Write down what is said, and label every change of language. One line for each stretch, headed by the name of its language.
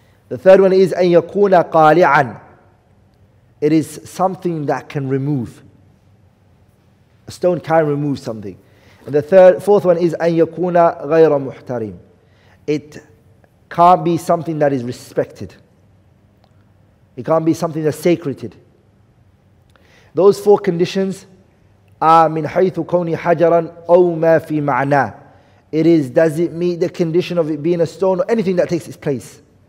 English: The third one is
Arabic: أن يكون قالعا.
English: It is something that can remove. A stone can remove something. And the fourth one is
Arabic: أن يكون غير محترم.
English: It can't be something that is respected. It can't be something that's sacred. Those 4 conditions are
Arabic: من حيث كوني حجرا أو ما في معناه.
English: It is, does it meet the condition of it being a stone or anything that takes its place?